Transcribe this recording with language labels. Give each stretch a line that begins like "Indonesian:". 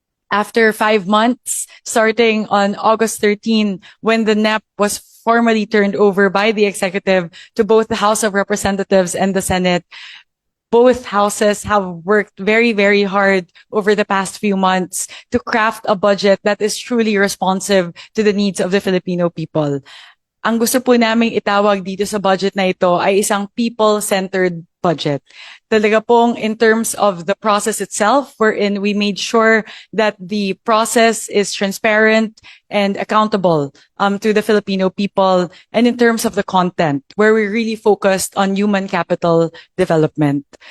English: After 5 months, starting on August 13, when the NEP was formally turned over by the executive to both the House of Representatives and the Senate, both houses have worked very, very hard over the past few months to craft a budget that is truly responsive to the needs of the Filipino people.
Filipino: Ang gusto po naming itawag dito sa budget na ito ay isang people-centered budget. Talaga pong
English: in terms of the process itself, wherein we made sure that the process is transparent and accountable to the Filipino people, and in terms of the content, where we really focused on human capital development.